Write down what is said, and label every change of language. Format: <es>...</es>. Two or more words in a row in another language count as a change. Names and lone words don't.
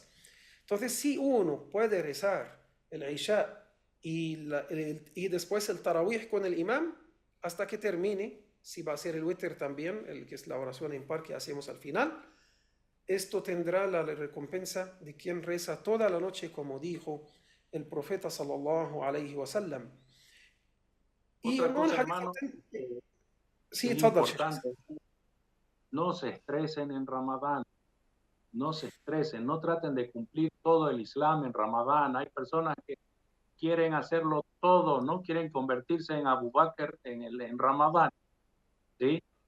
<es>Entonces, si uno puede rezar el Isha y después el Tarawih con el imam hasta que termine, si va a ser el witr también, que es la oración impar que hacemos al final, esto tendrá la recompensa de quien reza toda la noche, como dijo el profeta</es> <ar>صلى الله عليه وسلم.</ar> <es>Y Otra no el cosa, hadith hermano, sí, es</es> <ar>تفضل شيخ.</ar> <es>importante, no se estresen en Ramadán, no se estresen, no traten de cumplir todo el Islam en Ramadán. Hay personas que quieren hacerlo todo, no quieren convertirse en Abu Bakr en Ramadán. ¿Sí?</es>